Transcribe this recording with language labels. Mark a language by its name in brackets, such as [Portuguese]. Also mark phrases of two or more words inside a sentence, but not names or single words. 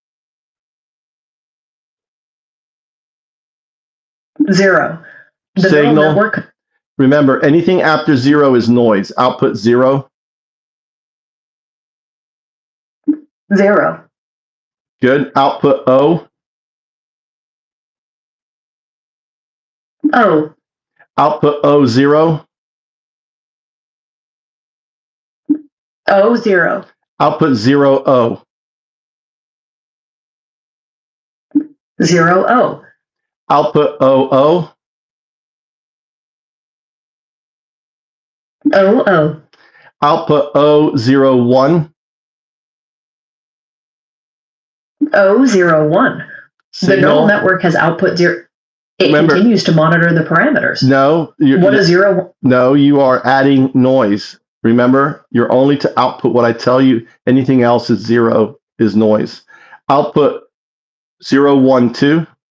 [English] 0. The Signal. neural network. Remember, anything after 0 is noise. Output 0. 0. Good. Output O. O. Output O 0. O 0. Output 0 O. 0 O. Output O O. O O. Output O 0 1. O 0 1. The Signal. neural network has output 0. It Remember, continues to monitor the parameters. No. What is 0? No, you are adding noise. Remember, you're only to output what I tell you. Anything else is 0 is noise. Output 0 1 2.